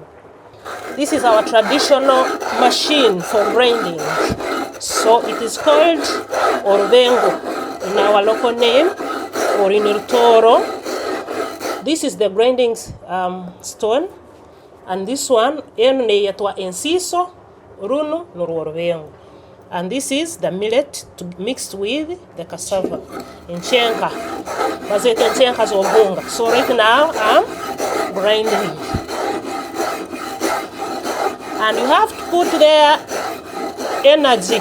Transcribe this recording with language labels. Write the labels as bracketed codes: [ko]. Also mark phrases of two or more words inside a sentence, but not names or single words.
[en] This is our traditional machine for grinding. So it is called Orbengo in our local name, or in Tooro. This is the grinding stone, and this one [ttj] yetwa ensiso runu n'orwengo. [en] And this is the millet mixed with the cassava in chenka. So right now I'm grinding. And you have to put there energy.